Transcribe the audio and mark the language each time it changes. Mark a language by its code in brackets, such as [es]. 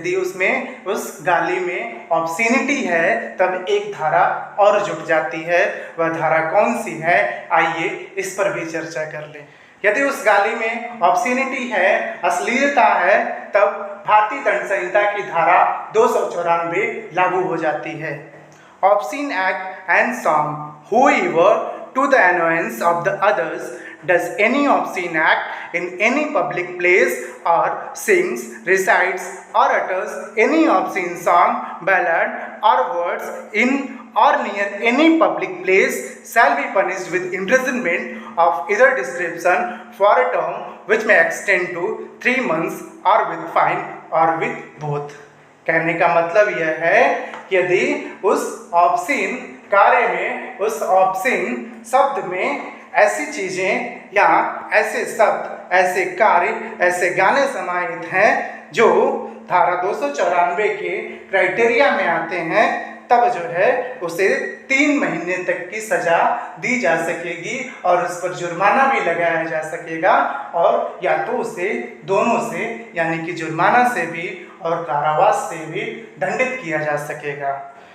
[hi] यदि उसमें उस गाली में ऑब्सीनिटी है तब एक धारा और जुट जाती है। वह धारा कौन सी है, आइए इस पर भी चर्चा कर लें। यदि उस गाली में ऑब्सीनिटी है, अश्लीलता है, तब भारतीय दंड संहिता की धारा 294 लागू हो जाती है। [en] Obscene act and song whoever to the annoyance of the others does any obscene act in any public place or sings, recites or utters any obscene song, ballad or words in or near any public place shall be punished with imprisonment of either description for a term which may extend to 3 months or with fine or with both। [hi] कहने का मतलब यह है कि यदि उस obscene कार्य में, उस ऑब्सीन शब्द में ऐसी चीज़ें या ऐसे शब्द, ऐसे कार्य, ऐसे गाने समाहित हैं जो धारा 294 के क्राइटेरिया में आते हैं, तब जो है उसे 3 महीने तक की सजा दी जा सकेगी और उस पर जुर्माना भी लगाया जा सकेगा और या तो उसे दोनों से यानी कि जुर्माना से भी और कारावास से भी दंडित किया जा सकेगा।